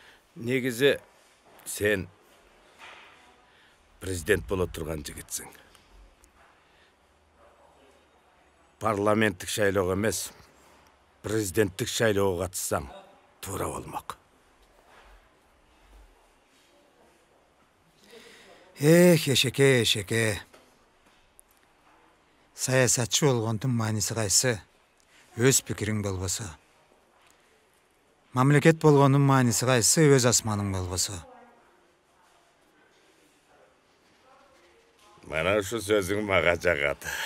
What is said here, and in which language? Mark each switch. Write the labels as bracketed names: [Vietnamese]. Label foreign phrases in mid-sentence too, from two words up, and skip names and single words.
[Kazakh] Негізі сен президент бола тұрған жігітсің. Парламенттік шайлауға емес, президенттік шайлауға қатыссаң, тура болмақ. Ешеке. [Kyrgyz] Саясатчы болгондун мааниси кайсы? Өз пикириң болбосо. Мамлекет болгонун мааниси кайсы? Өз асманың болбосо. Мана ушу сөзүң мага жагат.